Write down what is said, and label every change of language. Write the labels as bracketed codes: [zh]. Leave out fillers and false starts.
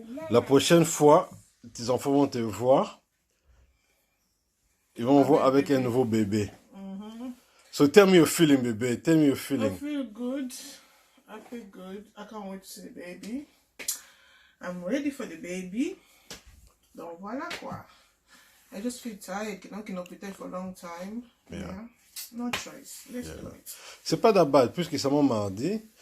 [fr] La prochaine fois, tes enfants vont te voir. Ils vont voir avec un nouveau bébé. [en] So tell me your feeling, baby. Tell me your feeling. I feel good. I feel good. I can't wait to see the baby. I'm ready for the baby. [fr] Donc voilà quoi. [en] I just feel tired. You know, cannot be there for a long time. Yeah. No choice. Let's do it. [fr] C'est pas d'abord, puisque c'est mon mardi.